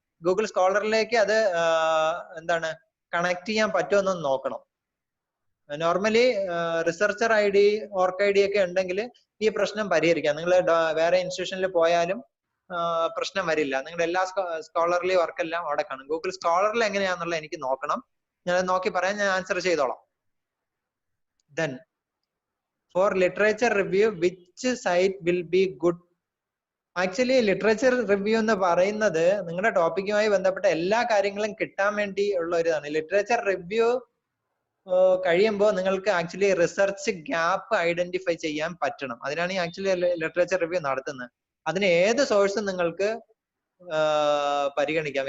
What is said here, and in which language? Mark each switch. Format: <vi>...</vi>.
<ml>Google സ്കോളറിലേക്ക് അത് എന്താണ് connect ചെയ്യാൻ പറ്റുമെന്നൊന്ന് നോക്കണം. നോർമലി റിസർച്ചർ ID, ഓർക്ക് ID ഒക്കെ ഉണ്ടെങ്കിൽ ഈ പ്രശ്നം പരിഹരിക്കാം. നിങ്ങൾ വേറെ ഇൻസ്റ്റിറ്റ്യൂഷനിൽ പോയാലും പ്രശ്നം വരില്ല. നിങ്ങളുടെ എല്ലാ സ്കോളർലി വർക്കെല്ലാം അവിടെ കാണും. ഗൂഗിൾ സ്കോളറിൽ എങ്ങനെയാണെന്നുള്ള എനിക്ക് നോക്കണം. ഞാൻ നോക്കി പറയാൻ, ഞാൻ ആൻസർ ചെയ്തോളാം.</ml> <en>Then for literature review, which site will be good?</en> <ml>Actually literature review എന്ന് പറയുന്നത് നിങ്ങളുടെ ടോപ്പിക്കുമായി ബന്ധപ്പെട്ട എല്ലാ കാര്യങ്ങളും കിട്ടാൻ വേണ്ടി ഉള്ള ഒരു ഇതാണ്. ലിറ്ററേച്ചർ റിവ്യൂ കഴിയുമ്പോൾ നിങ്ങൾക്ക് ആക്ച്വലി റിസർച്ച് ഗ്യാപ്പ് ഐഡന്റിഫൈ ചെയ്യാൻ പറ്റണം. അതിനാണ് ഈ ആക്ച്വലി ലിറ്ററേച്ചർ റിവ്യൂ നടത്തുന്നത്. അതിന് ഏത് സോഴ്സും നിങ്ങൾക്ക് പരിഗണിക്കാം.</ml>